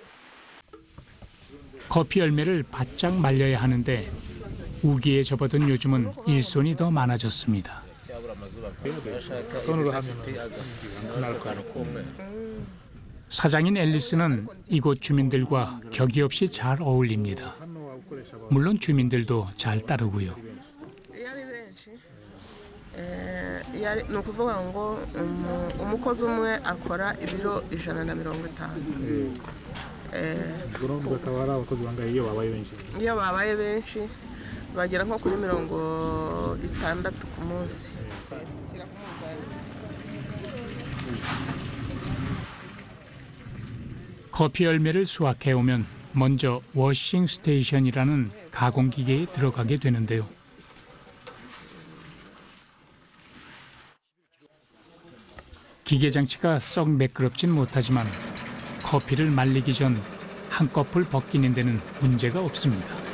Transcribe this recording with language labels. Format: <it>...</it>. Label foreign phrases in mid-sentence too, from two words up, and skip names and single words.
<ko>커피 열매를 바짝 말려야 하는데 우기에 접어든 요즘은 일손이 더 많아졌습니다. 손으로 하면 나을 거예요. 사장인 앨리스는 이곳 주민들과 격이 없이 잘 어울립니다. 물론 주민들도 잘 따르고요.</ko> <rw>ni ukuvuga ngo umukozi umwe akora ibiro 150. 그럼 bakaba ari abakozi bangahe iyo babaye benshi? Iyo babaye benshi bagera nko kuri 60 ku munsi.</rw> <ko>커피 열매를 수확해 오면 먼저 워싱 스테이션이라는 가공 기계에 들어가게 되는데요. 기계 장치가 썩 매끄럽진 못하지만 커피를 말리기 전 한꺼풀 벗기는 데는 문제가 없습니다.</ko>